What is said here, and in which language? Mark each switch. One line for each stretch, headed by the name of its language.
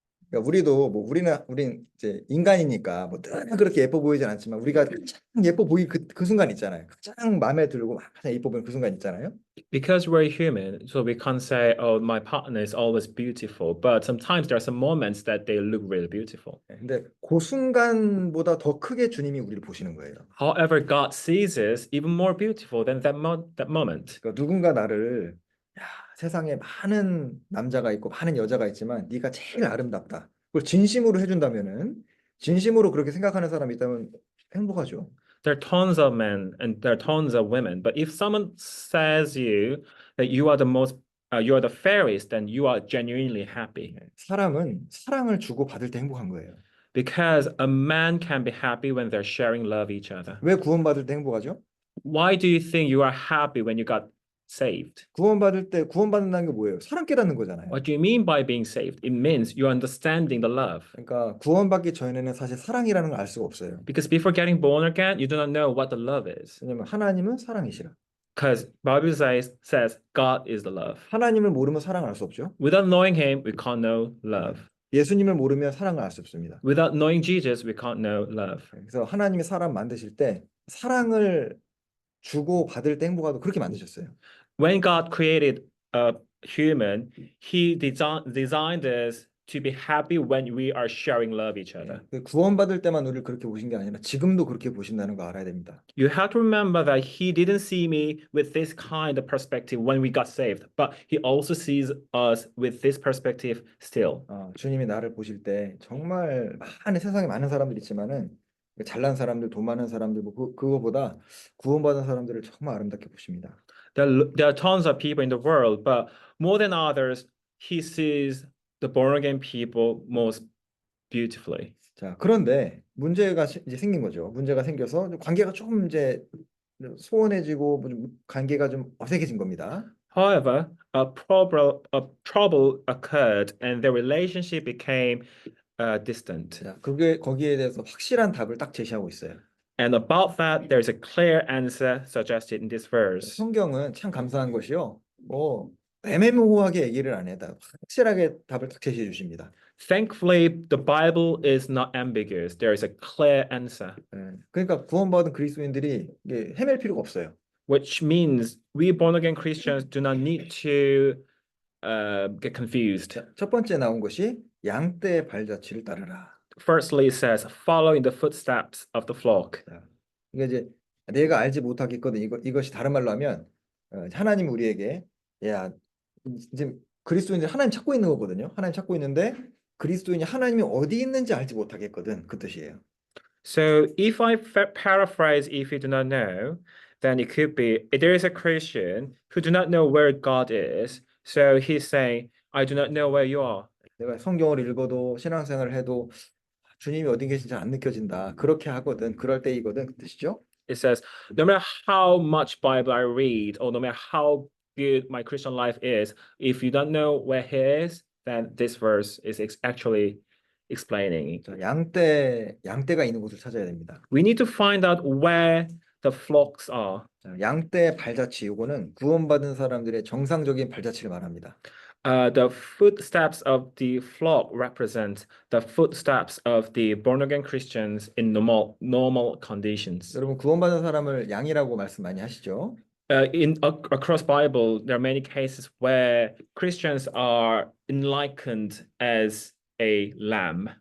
Korean: 그러니까 우리는 이제 인간이니까 뭐 늘 그렇게 예뻐 보이진 않지만 우리가 가장 예뻐 보이 그 순간 있잖아요. 가장 마음에 들고 가장 예뻐 보이는 그 순간 있잖아요.
English: Because we're human, so we can't say, "Oh, my partner is always beautiful." But sometimes there are some moments that they look really beautiful.
Korean: 근데 그 순간보다 더 크게 주님이 우리를 보시는 거예요.
English: However, God sees us even more beautiful than that moment.
Korean: 그러니까 누군가 나를 야, 세상에 많은 남자가 있고 많은 여자가 있지만 네가 제일 아름답다. 그걸 진심으로 해준다면은 진심으로 그렇게 생각하는 사람이 있다면 행복하죠.
English: There are tons of men and there are tons of women, but if someone says you that you are you are the fairest, then you are genuinely happy.
Korean: 사람은 사랑을 주고 받을 때 행복한 거예요.
English: Because a man can be happy when they're sharing love each other.
Korean: 왜 구원받을 때 행복하죠?
English: Why do you think you are happy when you got saved?
Korean: 구원받을 때 구원받는다는 게 뭐예요? 사랑 깨닫는 거잖아요.
English: What do you mean by being saved? It means you're understanding the love.
Korean: 그러니까 구원받기 전에는 사실 사랑이라는 걸 알 수가 없어요.
English: Because before getting born again, you do not know what the love is.
Korean: 왜냐면 하나님은 사랑이시라.
English: Because Bible says God is the love.
Korean: 하나님을 모르면 사랑을 알 수 없죠.
English: Without knowing Him, we can't know love.
Korean: 예수님을 모르면 사랑을 알 수 없습니다.
English: Without knowing Jesus, we can't know love.
Korean: 그래서 하나님이 사람 만드실 때 사랑을 주고 받을 때 행복하도 그렇게 만드셨어요.
English: When God created a human, He designed us to be happy when we are sharing love each other.
Korean: 구원받을 때만 우리를 그렇게 보신 게 아니라 지금도 그렇게 보신다는 거 알아야 됩니다.
English: You have to remember that He didn't see me with this kind of perspective when we got saved, but He also sees us with this perspective still.
Korean: 주님이 나를 보실 때 정말 세상에 많은 사람들이 있지만은 잘난 사람들, 돈 많은 사람들 그거보다 구원받은 사람들을 정말 아름답게 보십니다.
English: There are tons of people in the world, but more than others, He sees the born again people most beautifully.
Korean: 자, 그런데 문제가 이제 생긴 거죠. 문제가 생겨서 관계가 조금 이제 소원해지고 관계가 좀 어색해진 겁니다.
English: However, a trouble occurred and the relationship became distant.
Korean: 자, 거기에 대해서 확실한 답을 딱 제시하고 있어요.
English: And about that, there's a clear answer suggested in this verse.
Korean: 성경은 참 감사한 것이요. 애매모호하게 얘기를 안 해요. 확실하게 답을 딱 제시해 주십니다.
English: Thankfully, the Bible is not ambiguous. There is a clear answer,
Korean: 예, 그러니까 구원받은 그리스도인들이 이게 헤맬 필요가 없어요.
English: which means we born again Christians do not need to get confused.
Korean: 자, 첫 번째 나온 것이 양떼의 발자취를 따르라.
English: Firstly, it says, follow in the footsteps of the flock.
Korean: 자, 이게 이제 내가 알지 못하겠거든. 이것이 다른 말로 하면 하나님 우리에게 야 이제 그리스도인들 하나님 찾고 있는 거거든요. 하나님 찾고 있는데 그리스도인이 하나님이 어디 있는지 알지 못하겠거든. 그 뜻이에요.
English: So if I paraphrase, if you do not know, then it could be there is a Christian who do not know where God is. So he's saying, I do not know where you are.
Korean: 내가 성경을 읽어도 신앙생활을 해도 주님이 어디 계신지 안 느껴진다. 그렇게 하거든. 그럴 때이거든. 그 뜻이죠.
English: It says, no matter how much Bible I read, or no matter how good my Christian life is, if you don't know where He is, then this verse is actually explaining.
Korean: 자, 양떼가 있는 곳을 찾아야 됩니다.
English: We need to find out where the flocks are.
Korean: 자, 양떼의 발자취 이거는 구원받은 사람들의 정상적인 발자취를 말합니다.
English: The footsteps of the flock represent the footsteps of the born again Christians in normal conditions.
Korean: 여러분 구원받은 사람을 양이라고 말씀 많이 하시죠?
English: Across Bible, there are many cases where Christians are likened as a lamb.